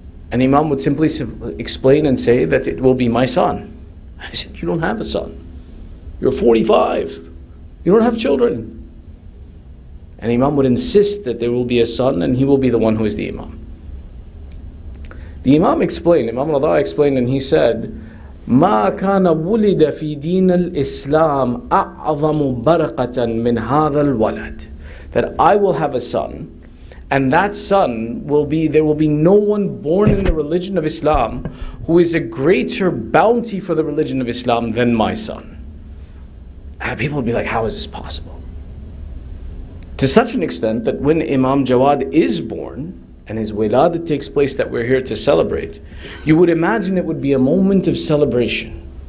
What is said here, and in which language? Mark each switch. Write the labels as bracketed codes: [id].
[en] And Imam would simply explain and say that it will be my son. I said, you don't have a son. You're 45. You don't have children. And Imam would insist that there will be a son and he will be the one who is the Imam. The Imam explained, Imam Rada explained, and he said, [ar] ما كان ولد في دين الإسلام أعظم بركة من هذا الولد. [en] That I will have a son, and that son will be, there will be no one born in the religion of Islam who is a greater bounty for the religion of Islam than my son. And people would be like, how is this possible? To such an extent that when Imam Jawad is born, and his Wiladat takes place that we're here to celebrate, you would imagine it would be a moment of celebration.